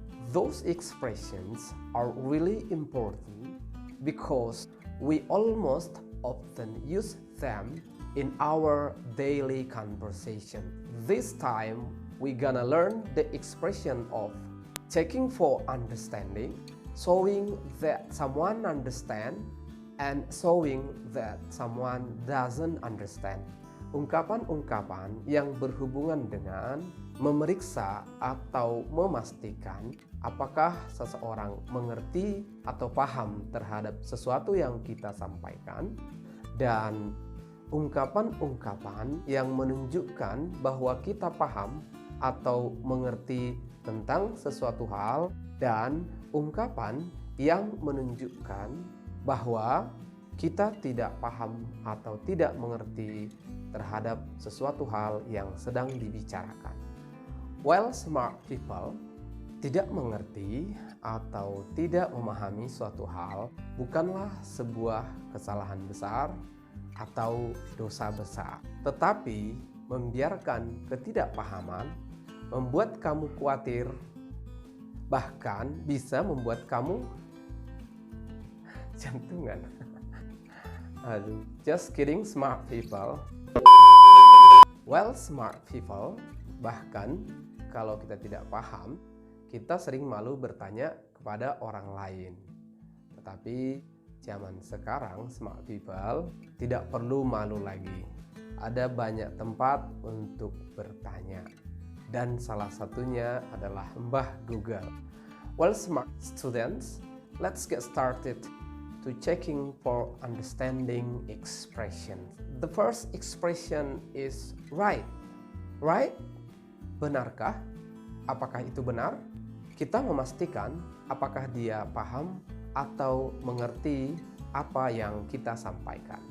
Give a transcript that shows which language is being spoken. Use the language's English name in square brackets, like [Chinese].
[English] Those expressions are really important because we almost often use them in our daily conversation. This time, we're gonna learn the expression of checking for understanding, showing that someone understands, and showing that someone doesn't understand. [Indonesian] Ungkapan-ungkapan yang berhubungan dengan memeriksa atau memastikan apakah seseorang mengerti atau paham terhadap sesuatu yang kita sampaikan, dan ungkapan-ungkapan yang menunjukkan bahwa kita paham atau mengerti tentang sesuatu hal, dan ungkapan yang menunjukkan bahwa kita tidak paham atau tidak mengerti terhadap sesuatu hal yang sedang dibicarakan. [English] While smart people [Indonesian] tidak mengerti atau tidak memahami suatu hal bukanlah sebuah kesalahan besar atau dosa besar, tetapi membiarkan ketidakpahaman membuat kamu khawatir, bahkan bisa membuat kamu jantungan. [English] Aduh, just kidding, smart people. Well, smart people, [Indonesian] bahkan kalau kita tidak paham, kita sering malu bertanya kepada orang lain. Tetapi zaman sekarang, [English] smart people [Indonesian] tidak perlu malu lagi. Ada banyak tempat untuk bertanya, dan salah satunya adalah Mbah Google. [English] Well, smart students, let's get started to checking for understanding expression. The first expression is right. Right? [Indonesian] Benarkah? Apakah itu benar? Kita memastikan apakah dia paham atau mengerti apa yang kita sampaikan.